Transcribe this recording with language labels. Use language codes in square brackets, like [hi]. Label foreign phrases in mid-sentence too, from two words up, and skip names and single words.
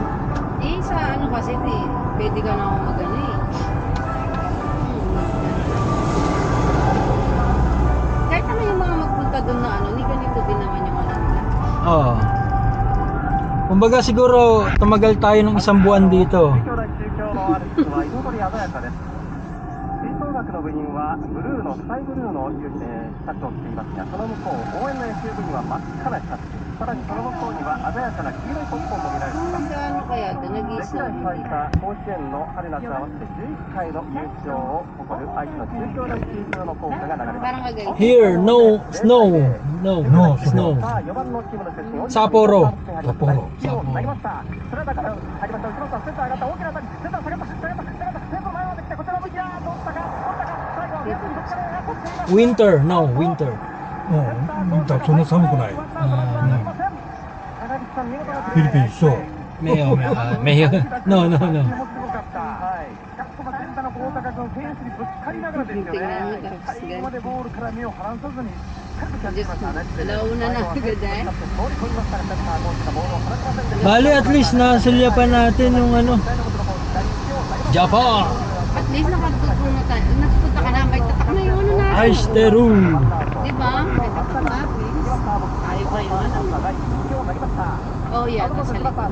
[tl] Eh, sa ano kasi, Pwede ka na ako mag-ano eh. Kahit naman yung mga magpunta doon na ano, ni ganito din naman yung ano nila. Oo. Kumbaga siguro tumagal tayo ng isang buwan dito. [ja] 中京大中京のアルプスは彩り鮮やかです。吹奏楽の部員はブルーのスカイブルーのシャツを着ていますが、その向こう応援の野球部には真っ赤なシャツ、さらにその向こうには鮮やかな黄色いポップコーンも見られます。 [tl] Ano kaya doon? [ja] 歴 [tl] Nag-iisa [ja] 代 [tl] lang [ja] 最 [tl] hindi. [ja] 多甲子園の春夏合わせて11回の優勝を誇る愛知の中京大中京の校歌が流れます。 [tl] Parang kagaya. [en] Here, no snow. No, No snow. [ja] さあ4番のチームの出身札幌札幌投げましたスライダーから入りました後ろからセンター上がった大きな当たりセンター下がったセンター前まで来てこちら向きだ取ったか最後は逆にぶつかりが取っています [en] Winter, no, winter. [ja] うん、だそんな寒くない。フィリピン一緒。 [en] Mayo, mayo. No, no, no. [ja] 大高君フェンスにぶつかりながらですよね最後までボールから目を離さずにしっかりとキャッチしましたね [tl] Alauna na agad eh. [ja] 放り込みましたがセンターゴールしたボールを離しませんでした [tl] Bali, [en] at least [tl] nasulyapan natin yung ano. [en] Japan! At least [tl] nakatutungo tayo. Nagpunta ka na, may tatak na yung ano natin. Aisteru! Diba? May tatak na, please. Tayo pa yung ano. [en] Oh yeah, [tl] nasa likod.